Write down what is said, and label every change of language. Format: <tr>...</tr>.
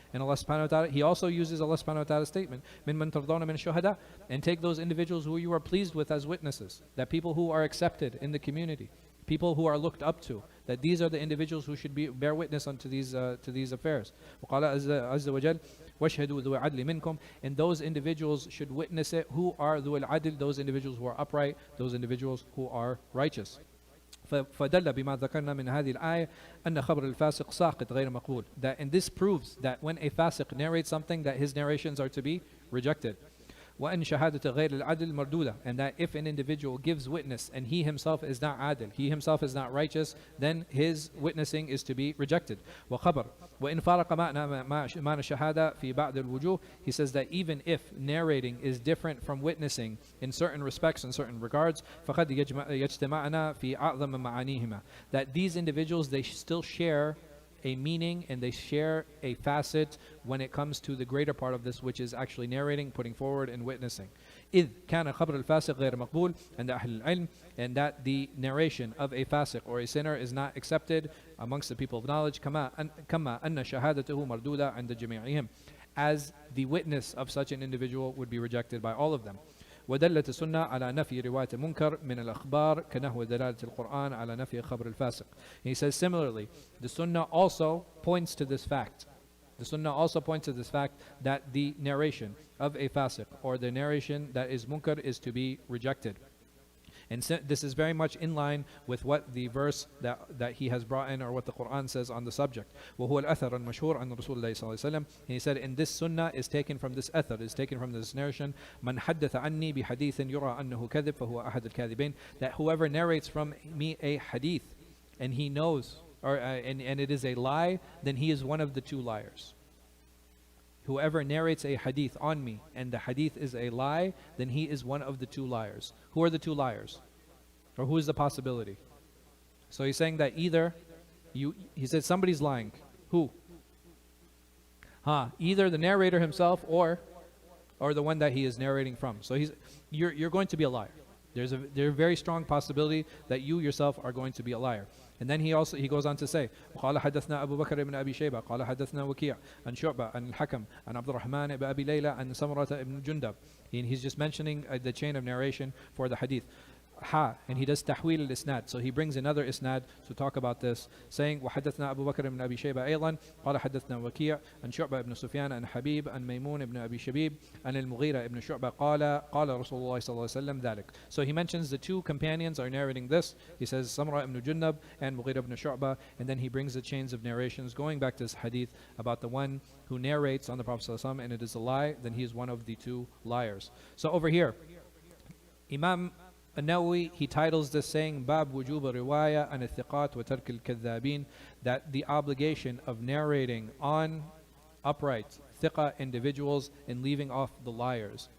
<en>And Allah subhanahu wa ta'ala, he also uses Allah subhanahu wa ta'ala's statement,</en> <ar>min man tardawna min shuhada,</ar> <en>and take those individuals who you are pleased with as witnesses, that people who are accepted in the community, people who are looked up to, that these are the individuals who should bear witness unto these affairs.</en> <ar>وقال عز وجل واشهدوا ذوي العدل منكم,</ar> <en>and those individuals should witness it who are</en> <ar>ذوي العدل,</ar> <en>those individuals who are upright, those individuals who are righteous.</en> <ar>فدل بما ذكرنا من هذه الآية أن خبر الفاسق ساقط غير مقبول.</ar> <en>That, and this proves that when a fasiq narrates something, that his narrations are to be rejected.</en> <ar>وأن شهادة غير العدل مردودة,</ar> <en>and that if an individual gives witness and he himself is not adil, he himself is not righteous, then his witnessing is to be rejected.</en> <ar>وخبر وإن فارق معنى الشهادة في بعض الوجوه,</ar> <en>he says that even if narrating is different from witnessing in certain respects, in certain regards,</en> <ar>فقد يجتمعنا في أعظم معانيهما,</ar> <en>that these individuals, they still share a meaning and they share a facet when it comes to the greater part of this, which is actually narrating, putting forward and witnessing.</en> <ar>إذ كان خبر الفاسق غير مقبول عند أهل العلم,</ar> <en>and that the narration of a fasiq or a sinner is not accepted amongst the people of knowledge,</en> <ar>كما أن شهادته مردودة عند جميعهم,</ar> <en>as the witness of such an individual would be rejected by all of them.</en> <ar>ودلت السنة على نفي رواية منكر من الأخبار كنحو دلالة القرآن على نفي خبر الفاسق.</ar> <en>He says similarly, the Sunnah also points to this fact. The Sunnah also points to this fact that the narration of a fasiq or the narration that is munkar is to be rejected. And this is very much in line with what the verse that he has brought in, or what the Quran says on the subject.</en> <ar>وَهُوَ الْأَثَرُ الْمَشْهُورُ عَنْ رَسُولِ اللَّهِ صَلَّى اللَّهُ عَلَيْهِ وسلم.</ar> <en>And he said, in this sunnah is taken from this athar, is taken from this narration,</en> <ar>مَنْ حَدَّثَ عَنِّي بِحَدِيثٍ يُرَى أَنَّهُ كَذِبْ فَهُوَ أَحَدُ الْكَاذِبِينَ,</ar> <en>that whoever narrates from me a hadith and he knows, or and it is a lie, then he is one of the two liars. Whoever narrates a hadith on me and the hadith is a lie, then he is one of the two liars. Who are the two liars? Or who is the possibility? So he's saying that either he said somebody's lying. Who? Either the narrator himself or the one that he is narrating from. So you're going to be a liar. There's a very strong possibility that you yourself are going to be a liar. And then he goes on to say,</en> <ar>وقال حدثنا أبو بكر بن أبي شيبة قال حدثنا وكيع عن شعبة عن الحكم عن عبد الرحمن بن أبي ليلى عن سمرة بن جندب.</ar> <en>And he's just mentioning the chain of narration for the hadith. and he does tahwil al-isnad. So he brings another isnad to talk about this, saying</en> <ar>وحدثنا أبو بكر بن أبي شيبة أيضا قال حدثنا وكيع عن شعبة بن سفيان عن حبيب عن ميمون بن أبي شبيب عن المغيرة بن شعبة قال رسول الله صلى الله عليه وسلم ذلك.</ar> <en>So he mentions the two companions are narrating this. He says Samra ibn Junnab and Mughira ibn Shu'bah, and then he brings the chains of narrations going back to this hadith about the one who narrates on the Prophet ﷺ and it is a lie, then he is one of the two liars. So over here, Imam al-Nawawī, he titles this saying,</en> <ar>Bab wujub riwaya an al-thiqat wa tark al-kadhabin,</ar> <en>that the obligation of narrating on upright, thiqa individuals and leaving off the liars.</en>